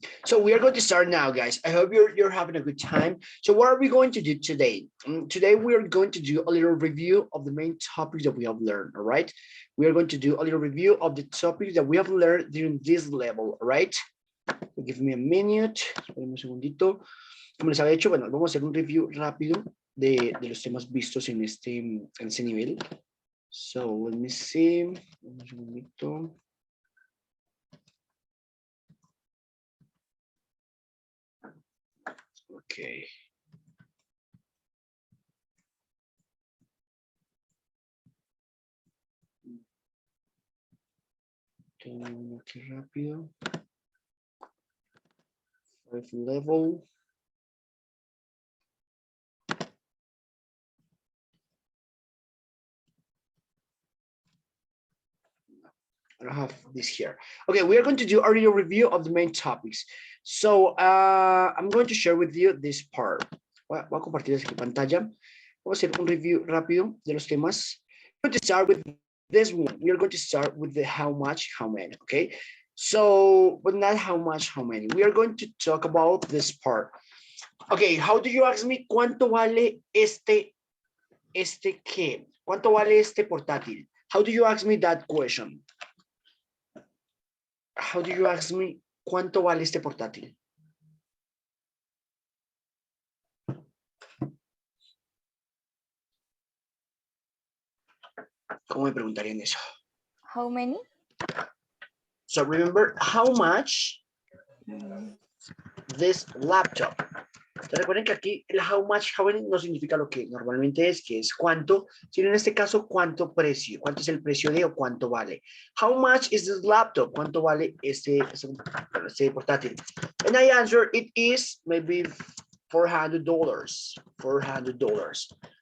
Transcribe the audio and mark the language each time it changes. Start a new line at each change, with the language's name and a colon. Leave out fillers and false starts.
English: So we are going to start now, guys. I hope you're having a good time. So what are we going to do today? Today we are going to do a little review of the main topics that we have learned, all right? We are going to do a little review of the topics that we have learned during this level, all right? Give me a minute. Espérenme un segundito.
Spanish: Como les había dicho, bueno, vamos a hacer un review rápido de los temas vistos en ese nivel.
English: So, let me see. Un segundito. Okay.
Spanish: Tengo aquí rápido.
English: Five level. I don't have this here. Okay, we are going to do a little review of the main topics. So, I'm going to share with you this part.
Spanish: Voy a compartir aquí pantalla. Vamos a hacer un review rápido de los temas.
English: I'm going to start with this one. We are going to start with the how much, how many, okay? So, but not how much, how many. We are going to talk about this part. Okay, how do you ask me cuánto vale este qué?
Spanish: ¿Cuánto vale este portátil?
English: How do you ask me that question? How do you ask me cuánto vale este portátil?
Spanish: ¿Cómo me preguntarían eso?
English: How many? So remember how much this laptop.
Spanish: Entonces recuerden que aquí el how much, how many no significa lo que normalmente es, que es cuánto, sino en este caso cuánto precio, cuánto es el precio de o cuánto vale.
English: How much is this laptop? ¿Cuánto vale este portátil? And I answer it is maybe $400. $400.